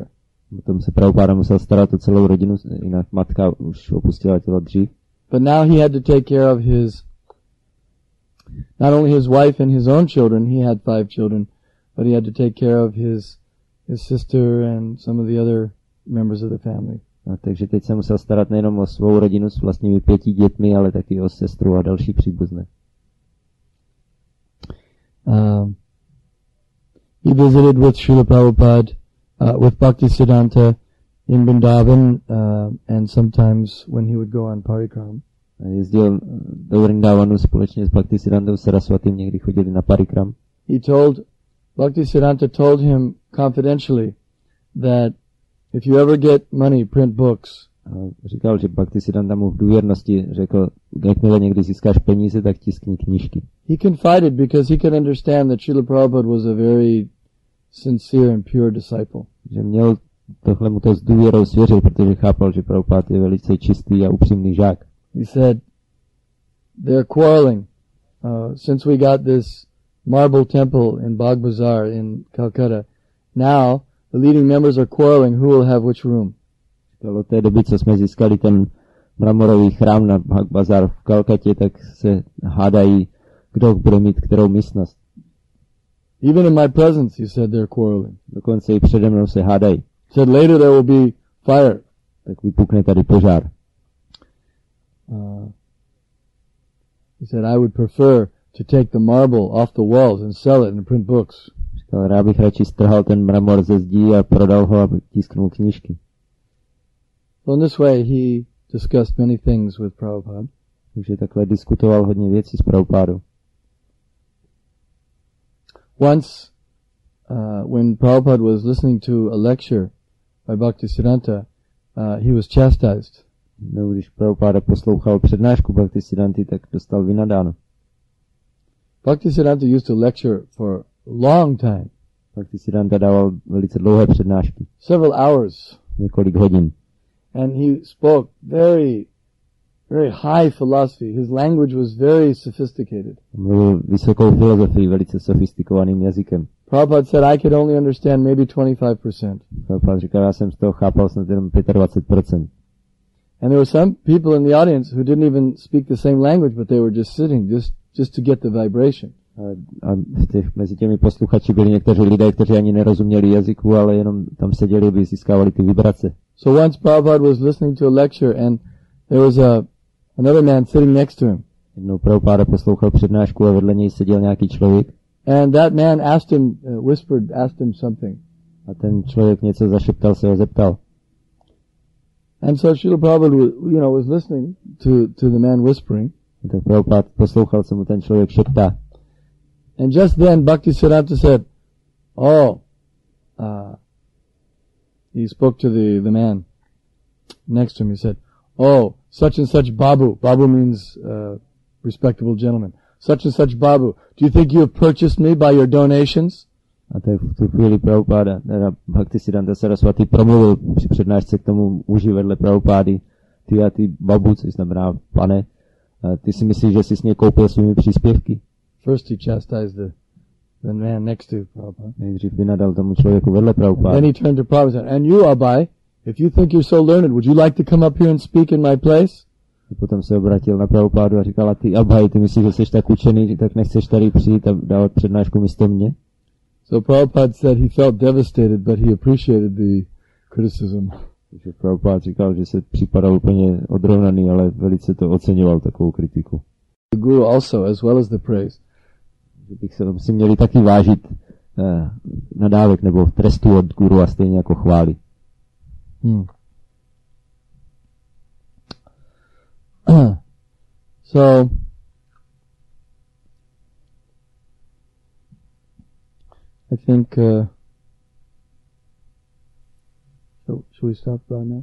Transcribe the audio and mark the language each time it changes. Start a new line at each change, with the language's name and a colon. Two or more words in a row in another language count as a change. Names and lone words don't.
Czech: Potom se Prabhupáda musel starat o celou rodinu, jinak matka už opustila tělo dřív.
English: But now he had to take care of not only his wife and his own children, he had 5 children, but he had to take care of his sister and some of the other members of the family.
Czech: A takže teď se musel starat nejenom o svou rodinu s vlastními 5 dětmi, ale taky o sestru a další příbuzné.
English: He visited with Srila Prabhupada, with Bhaktisiddhanta in Vrindavan, and sometimes when he would go on parikram.
Czech: Jezdil do Vrindavanu společně s Bhaktisiddhantou Saraswatim, někdy chodili na parikram.
English: Bhaktisiddhanta told him confidentially that if you ever get money, print books.
Czech: Říkal, že Bhaktisiddhanta mu v důvěrnosti řekl, jakmile někdy získáš peníze, tak tiskni knížky.
English: He confided because he could understand that Srila Prabhupada was a very sincere and pure disciple.
Czech: Že měl tohle mu to s důvěrou svěřil, protože chápal, že Prabhupada je velice čistý a upřímný žák.
English: He said, they're quarreling. Since we got this marble temple in Bagh Bazaar in Calcutta, now the leading members are quarreling who will have which room.
Czech: Od té doby, co jsme získali ten mramorový chrám na Bhag Bazar v Kalkatě, tak se hádají, kdo bude mít kterou místnost.
English: Even in my presence, he said, they're quarreling.
Czech: Dokonce i přede mnou se hádají.
English: He said, later there will be fire.
Czech: Tak vypukne tady požár.
English: He said, I would prefer to take the marble off the walls and sell it and print books.
Czech: Říkal, já bych radši strhal ten mramor ze zdí a prodal ho, aby tisknul knížky.
English: So in this way he discussed many things with Prabhupada.
Czech: Takže takhle diskutoval hodně věcí s Prabhupádou.
English: Once, when Prabhupada was listening to a lecture by Bhaktisiddhanta, he was chastised.
Czech: No, když Prabhupáda poslouchal přednášku Bhaktisiddhanty, tak dostal vynadáno.
English: Bhaktisiddhanta used to lecture for a long time.
Czech: Bhaktisiddhanta dával velice dlouhé přednášky.
English: Several hours.
Czech: Několik hodin.
English: And he spoke very high philosophy. His language was very sophisticated.
Czech: Mluvil vysokou filozofii, velice sofistikovaným jazykem.
English: Prabhupada said, I could only understand maybe 25%.
Czech: Prabhupada říkal, já jsem z toho chápal snad jenom 25%.
English: And there were some people in the audience who didn't even speak the same language, but they were just sitting, just to get the vibration.
Czech: A mezi těmi posluchači byli někteří lidé, kteří ani nerozuměli jazyku, ale jenom tam seděli, aby získávali ty vibrace.
English: So once Prabhupada was listening to a lecture and there was another man sitting next to him.
Czech: Jednou Prabhupada poslouchal přednášku a vedle něj seděl nějaký člověk.
English: And that man asked him, asked him something.
Czech: A ten člověk něco zašeptal, se ho zeptal.
English: And so Srila Prabhupada, was listening to the man whispering.
Czech: A tak Prabhupada poslouchal, co mu ten člověk šeptá.
English: And just then Bhaktisiddhanta said, he spoke to the man next to him. He said, such and such Babu. Babu means respectable gentleman. Such and such Babu. Do you think you have purchased me by your donations?
Czech: A tak v tu chvíli Prabhupada, Bhaktisiddhanta Saraswati promluvil při přednášce k tomu muži vedle Prabhupády. Ty Babu, což znamená pane, ty si myslíš, že jsi s něj koupil svými příspěvky?
English: First he chastised the man next to Prabhupada.
Czech: Nejdřív vynadal tomu člověku vedle Prabhupády.
English: Then he turned to Prabhupada and said, and you, Abai, if you think you're so learned, would you like to come up here and speak in my place?
Czech: A potom se obratil na Prabhupádu a říkal, a ty Abhai, ty myslíš, že jsi tak učený, tak nechceš tady přijít a dávat přednášku místo mě?
English: So Prabhupada said he felt devastated, but he appreciated the criticism.
Czech: Takže Prabhupada říkal, že se připadal úplně odrovnaný, ale velice to oceňoval, takovou kritiku.
English: The Guru also, as well as the praise.
Czech: Že bych si měli taky vážit nadávek nebo trestu od Guru a stejně jako chvály.
English: So, I think, should we stop now?